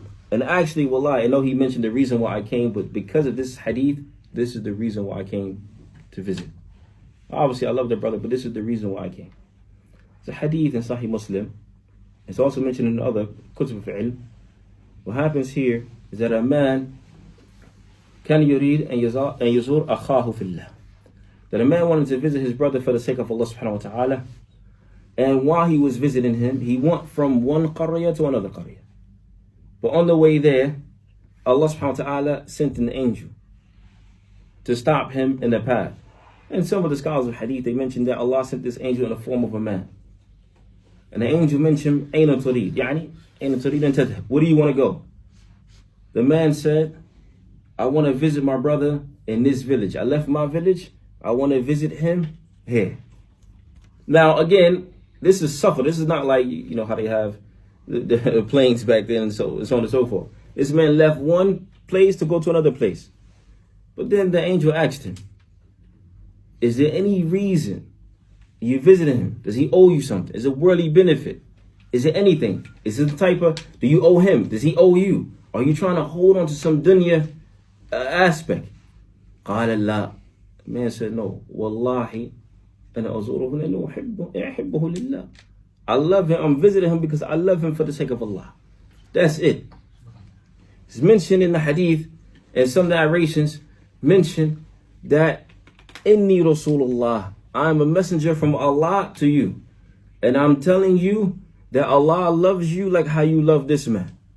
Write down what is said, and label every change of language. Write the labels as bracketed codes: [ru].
[en] And actually, wallahi, I know he mentioned the reason why I came, but because of this hadith, this is the reason why I came to visit. Obviously, I love the brother, but this is the reason why I came. It's a hadith in Sahih Muslim. It's also mentioned in other kutub of ilm. What happens here is that a man [ar] كان يريد أن يزور أخاه في الله. [en] That a man wanted to visit his brother for the sake of Allah subhanahu wa ta'ala. And while he was visiting him, he went from one qaryah to another qaryah. But on the way there, Allah subhanahu wa ta'ala sent an angel to stop him in the path. And some of the scholars of hadith, they mentioned that Allah sent this angel in the form of a man. And the angel mentioned, [ar] أين تريد? يعني, أين تريد أن تذهب? [en] Where do you want to go? The man said, I want to visit my brother in this village. I left my village. I want to visit him here. Now, again, this is suffer. This is not like, you know, how they have the planes back then and so on and so forth. This man left one place to go to another place. But then the angel asked him, is there any reason you visited him? Does he owe you something? Is it worldly benefit? Is it anything? Is it the type of, do you owe him? Does he owe you? Are you trying to hold on to some dunya aspect? [ar] قال لا. [en] The man said, no. [ar] Wallahi, أنا أزوره لأنه أحبه لله. [en] I love him. I'm visiting him because I love him for the sake of Allah. That's it. It's mentioned in the hadith, and some narrations mention that Inni Rasulullah, I'm a messenger from Allah to you. And I'm telling you that Allah loves you like how you love this man.